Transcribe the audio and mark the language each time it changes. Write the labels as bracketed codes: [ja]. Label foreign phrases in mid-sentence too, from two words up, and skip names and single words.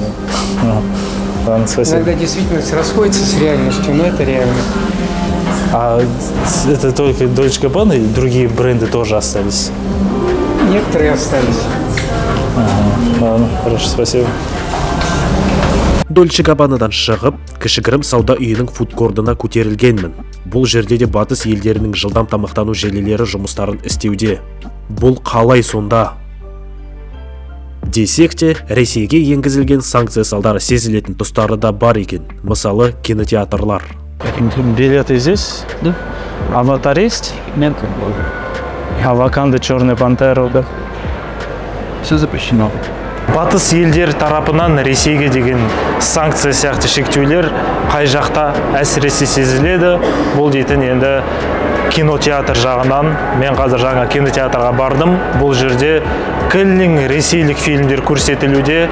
[ru] Ладно, спасибо. Иногда действительность расходится с реальностью, но это реально. А это только Dolce Gabbana или другие бренды тоже остались? Некоторые остались. Ладно, хорошо, спасибо. [kk] Dolce Gabbanaдан шығып, кішігірім сауда үйінің фудкордына көтерілгенмін. Бұл жерде де батыс елдерінің жылдам тамақтану желілері жұмыстарын істеуде. Бұл қалай сонда? Десек те, Ресейге енгізілген санкция салдары сезілетін тұстары да бар екен. Мысалы, кинотеатрлар. [ru] Билеты здесь? Да. Аватар есть? Нет, А Ваканда, Черная пантера, да? все запрещено. [kk] Батыс елдер тарапынан Ресейге деген санкция сияқты шектеулер қай жақта әсіресе сезіледі? Бұл дейтін енді кинотеатр жағынан. Мен қазір жаңа кинотеатрға бардым. Бұл жерде кіллің ресейлік фильмдер көрсетілуде.